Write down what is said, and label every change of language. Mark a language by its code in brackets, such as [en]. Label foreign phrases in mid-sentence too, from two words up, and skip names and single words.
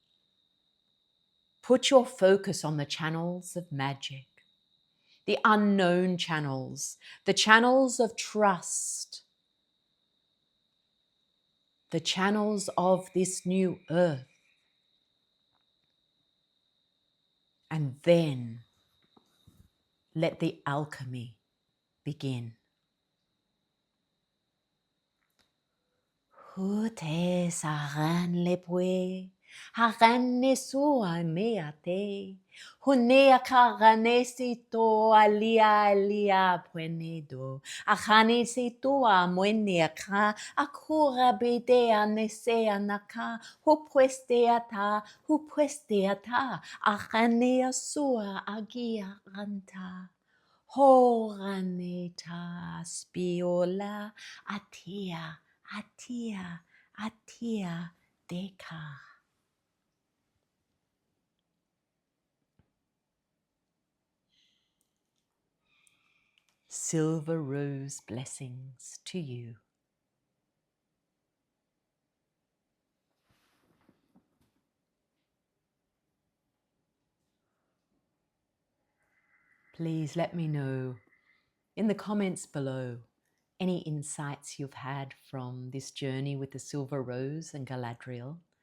[en] Put your focus on the channels of magic, the unknown channels, the channels of trust, the channels of this new earth. And then let the alchemy begin. Hute saran lepue, harane sua meate, hunea karane sito alia puenedo, ahane sito a mueneaka, akura bedea nesea naka, hu puesteata, ahane sua agia ranta. Horaneta spiola atia. Atia deka. Silver rose blessings to you. Please let me know in the comments below any insights you've had from this journey with the silver rose and Galadriel.